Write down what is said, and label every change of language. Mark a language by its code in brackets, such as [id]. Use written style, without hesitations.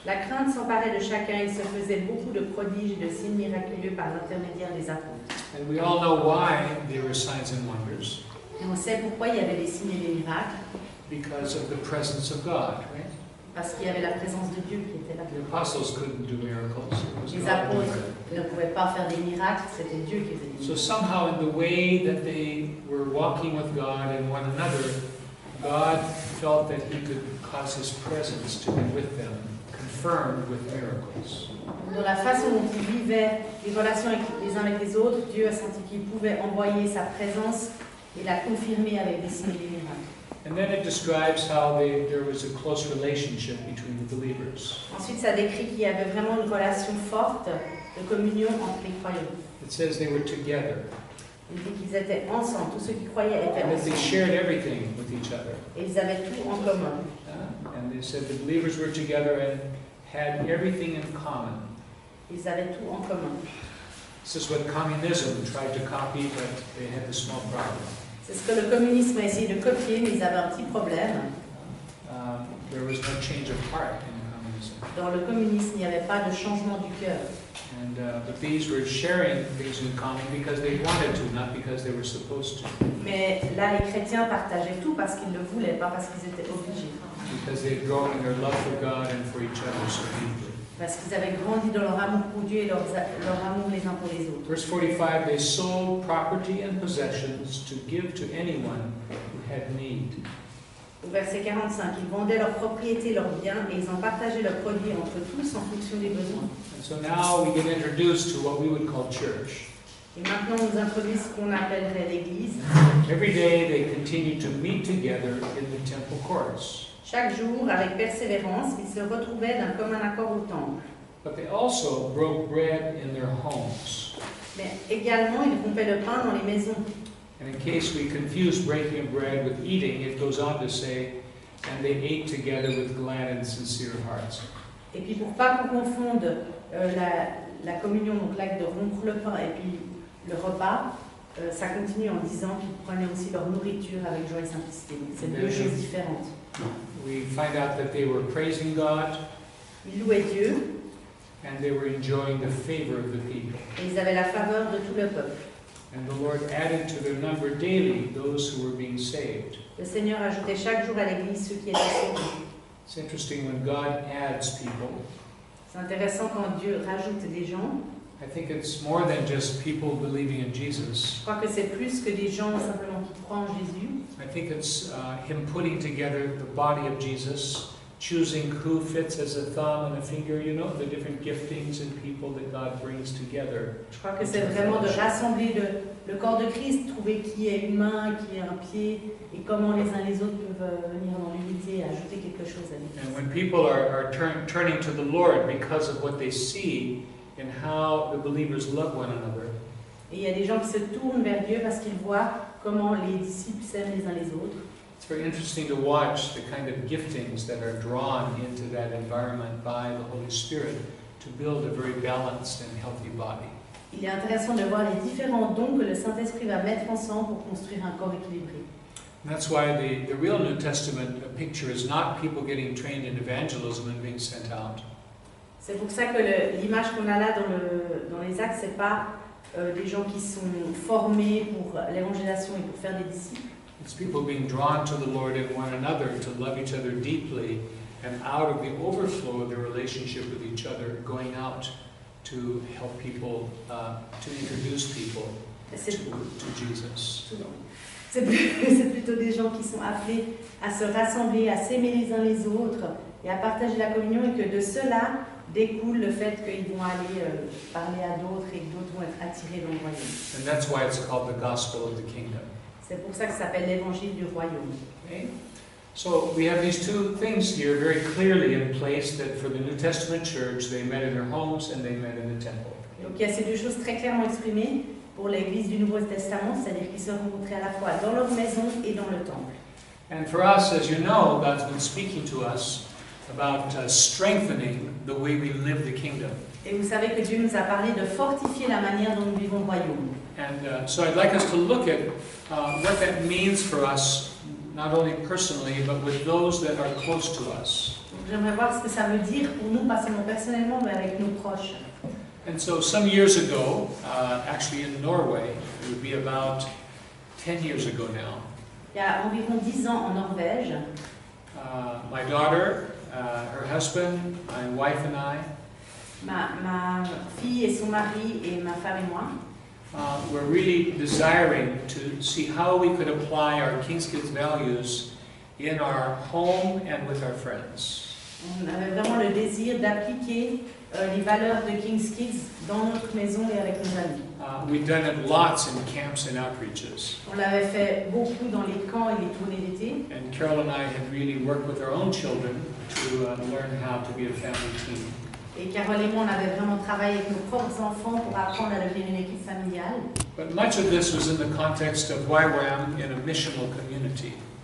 [fr] La crainte s'emparait de chacun, il se faisait beaucoup de prodiges et de signes miraculeux par l'intermédiaire des apôtres. [en] And we all know why there were signs and wonders. [fr] Et on sait pourquoi il y avait des signes et des miracles, [en] Because of the presence of God, right? [fr] parce qu'il y avait la présence de Dieu qui était là. [en] The apostles couldn't do miracles. It was [fr] Les [en] God doing [fr] apôtres [en] it. [fr] ne pouvaient pas faire des miracles, c'était Dieu qui faisait des [en] So [fr] miracles. [en] somehow in the way that they were walking with God and one another, God felt that He could cause His presence to be with them, confirmed with miracles. [fr] Dans la façon dont ils vivaient les relations les uns avec les autres, Dieu a senti qu'il pouvait envoyer sa présence et la confirmer avec des signes et des miracles. [en] And then it describes how there was a close relationship between the believers. [fr] Ensuite, ça décrit qu'il y avait vraiment une relation forte de communion entre les croyants. [en] It says they were together, [fr] Il dit qu'ils étaient ensemble, tous ceux qui croyaient étaient [en] and that they [fr] ensemble. [en] shared everything with each other. [fr] Et ils avaient tout en commun. [en] And they said the believers were together and had everything in common. [fr] Ils avaient tout en commun. [en] This is what communism tried to copy, but they had a small problem. [fr] C'est ce que le communisme a essayé de copier, mais ils avaient un petit problème. [en] There was no change of heart in communism. [fr] Dans le communisme, il n'y avait pas de changement du cœur. [en] But these were sharing things in common because they wanted to, not because they were supposed to. [fr] Mais là, les chrétiens partageaient tout parce qu'ils le voulaient, pas parce qu'ils étaient obligés. [en] Because they had grown in their love for God and for each other so deeply. [fr] Parce qu'ils avaient grandi dans leur amour pour Dieu et leur amour les uns pour les autres. [en] Verse 45, they sold property and possessions to give to anyone who had need. [fr] Au verset 45, ils vendaient leurs propriétés, leurs biens, et ils en partageaient leurs produits entre tous en fonction des besoins. [en] And so now we get introduced to what we would call church. [fr] Et maintenant, on nous introduit ce qu'on appellerait l'Église. [en] Every day they continue to meet together in the temple courts. [fr] Chaque jour, avec persévérance, ils se retrouvaient d'un commun accord au temple. [en] But they also broke bread in their homes. [fr] Mais également, ils rompaient le pain dans les maisons. [en] And in case we confuse breaking of bread with eating, it goes on to say, and they ate together with glad and sincere hearts. [fr] Et puis, pour pas qu'on confonde la communion, donc l'acte de rompre le pain, et puis le repas, ça continue en disant qu'ils prenaient aussi leur nourriture avec joie et simplicité. Donc, c'est 2 choses différentes. [en] We find out that they were praising God. [fr] Ils louaient Dieu. [en] And they were enjoying the favor of the people. [fr] Et ils avaient la faveur de tout le peuple. [en] And the Lord added to their number daily those who were being saved. [fr] Le Seigneur ajoutait chaque jour à l'Église ceux qui étaient sauvés. [en] It's interesting when God adds people. [fr] C'est intéressant quand Dieu rajoute des gens. [en] I think it's more than just people believing in Jesus. [fr] Je crois que c'est plus que des gens simplement qui croient en Jésus. [en] I think it's Him putting together the body of Jesus, choosing who fits as a thumb and a finger, you know, the different giftings and people that God brings together. [fr] Je crois que c'est vraiment de rassembler le corps de Christ, trouver qui est une main, qui est un pied, et comment les uns les autres peuvent venir dans l'unité et ajouter quelque chose à l'unité. [en] And when people are turning to the Lord because of what they see in how the believers love one another, [fr] Et il y a des gens qui se tournent vers Dieu parce qu'ils voient comment les disciples s'aiment les uns les autres. [en] it's very interesting to watch the kind of giftings that are drawn into that environment by the Holy Spirit to build a very balanced and healthy body. [fr] Il est intéressant de voir les différents dons que le Saint-Esprit va mettre ensemble pour construire un corps équilibré. [en] And that's why the real New Testament picture is not people getting trained in evangelism and being sent out. [fr] C'est pour ça que l'image qu'on a là dans les actes, c'est pas des gens qui sont formés pour l'évangélisation et pour faire des disciples. [en] It's people being drawn to the Lord and one another to love each other deeply, and out of the overflow of their relationship with each other, going out to help people, to introduce people to Jesus. [fr] C'est plutôt des gens qui sont appelés à se rassembler, à s'aimer les uns les autres et à partager la communion, et que de cela découle le fait qu'ils vont aller parler à d'autres et que d'autres vont être attirés dans le royaume. [en] And that's why it's called the gospel of the kingdom. [fr] C'est pour ça que ça s'appelle l'évangile du royaume. [en] Okay? So we have these two things here very clearly in place that for the New Testament church, they met in their homes and they met in the temple. [fr] Donc il y a ces deux choses très clairement exprimées pour l'Église du Nouveau Testament, c'est-à-dire qu'ils se rencontraient à la fois dans leur maison et dans le temple. [en] And for us, as you know, God's been speaking to us about strengthening the way we live the kingdom. [fr] Et vous savez que Dieu nous a parlé de fortifier la manière dont nous vivons le royaume. [en] And so I'd like us to look at what that means for us, not only personally, but with those that are close to us. [fr] J'aimerais voir ce que ça veut dire pour nous, pas seulement personnellement, mais avec nos proches. [en] And so some years ago, actually in Norway, it would be about 10 years ago now, [fr] Il y a environ 10 ans en Norvège, [en] my daughter, her husband, my wife and I, [fr] ma fille et son mari et ma femme et moi, [en] were really desiring to see how we could apply our King's Kids values in our home and with our friends. [fr] on avait vraiment le désir d'appliquer les valeurs de King's Kids dans notre maison et avec nos amis. [en] We've done it lots in camps and outreaches. [fr] On l'avait fait beaucoup dans les camps et les tournées d'été. [en] And Carol and I had really worked with our own children to learn how to be a family team. [fr] Et Carole et moi, on avait vraiment travaillé avec nos propres enfants pour apprendre à devenir une équipe familiale. [en] But much of this was in the context of YWAM in a missional community.